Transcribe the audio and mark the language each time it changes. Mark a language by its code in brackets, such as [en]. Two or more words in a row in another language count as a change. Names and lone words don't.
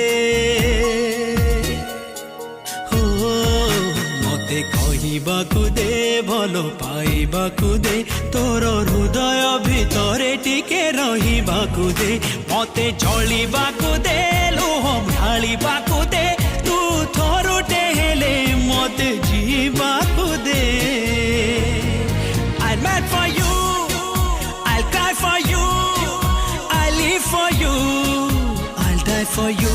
[or] ହୋ ମତେ କହିବାକୁ ଦେ ଭଲ ପାଇବାକୁ ଦେ ତୋର ହୃଦୟ ଭିତରେ ଟିକେ ରହିବାକୁ ଦେ ମତେ ଜଳିବାକୁ ଦେ ଲୁହ ଢାଳିବାକୁ ଦେ ତୁ ଥରୁଟେ ହେଲେ ମତେ ଜୀଇବାକୁ ଦେ [en] I'm mad for you, I'll cry for you, I'll live for you, I'll die for you.